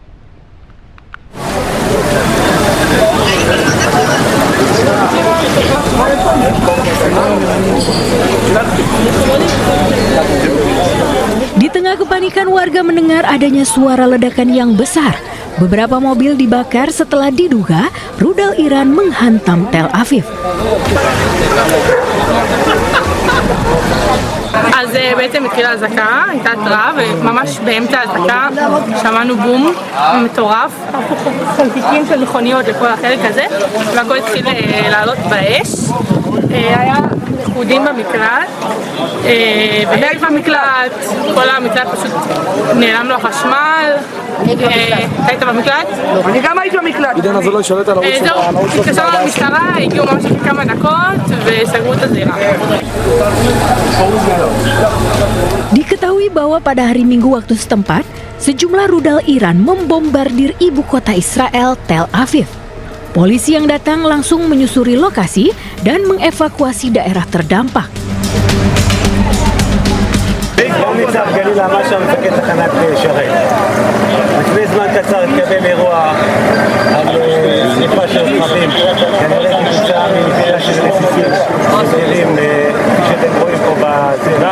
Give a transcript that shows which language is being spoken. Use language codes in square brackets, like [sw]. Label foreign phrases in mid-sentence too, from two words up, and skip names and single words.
[id] Di tengah kepanikan, warga mendengar adanya suara ledakan yang besar. Beberapa mobil dibakar setelah diduga rudal Iran menghantam Tel Aviv. [he] אז בעצם התחילה אזעקה, הייתה התראה, וממש באמצע האזעקה שמענו בום מטורף, חלקיקים של מכוניות לכל החלק הזה, והכל התחיל לעלות באש. היה לכודים במקלט, והייתי במקלט, כל המקלט פשוט נעלם לו החשמל. היית במקלט? אני גם הייתי במקלט. זהו, התקשרנו למשטרה, הגיעו ממש אחרי כמה דקות וסגרו את הזירה. [id] Diketahui bahwa pada hari Minggu waktu setempat, sejumlah rudal Iran membombardir ibu kota Israel, Tel Aviv. Polisi yang datang langsung menyusuri lokasi dan mengevakuasi daerah terdampak. [he] ניצב גליל עמשה, מפקד תחנת שרת. לפני זמן קצר התקבל אירוע על שריפה של רכבים, כנראה כתוצאה מנפילה של רסיסים ישראלים, כפי שאתם רואים פה בזירה.